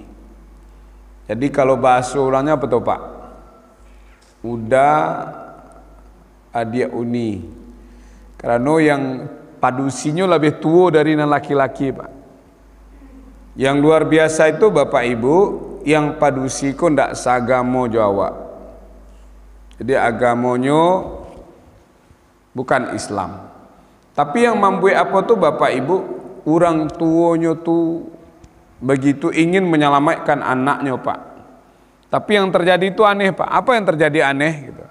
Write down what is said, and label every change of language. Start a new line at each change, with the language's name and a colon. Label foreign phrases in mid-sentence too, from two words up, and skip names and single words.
Indonesian: Jadi kalau bahasa orangnya apa tuh Pak?
Minangkabau: Udah adia uni.
Indonesian: Karena yang padusinya lebih tua dari laki-laki Pak. Yang luar biasa itu Bapak Ibu,
Minangkabau: yang padusi ko ndak sagamo Jawa.
Indonesian: Jadi agamanya bukan Islam. Tapi yang membuat apa tuh Bapak Ibu, orang tuanya tuh begitu ingin menyelamatkan anaknya Pak. Tapi yang terjadi itu aneh Pak. Apa yang terjadi aneh gitu?